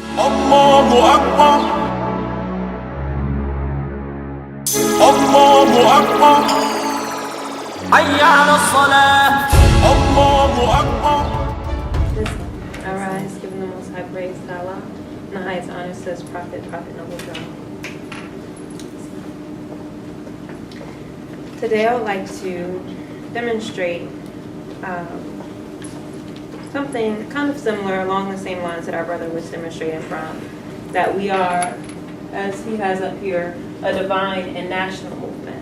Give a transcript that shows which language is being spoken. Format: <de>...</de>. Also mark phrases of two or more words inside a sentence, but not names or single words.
<ar>الله أكبر. الله أكبر. حي على الصلاة. الله أكبر.</ar> <en>Arise, giving the most high praise to Allah, and the highest honor to his prophet, noble God. Today I would like to demonstrate something kind of similar along the same lines that our brother was demonstrating from, that we are, as he has up here, a divine and national movement.</en>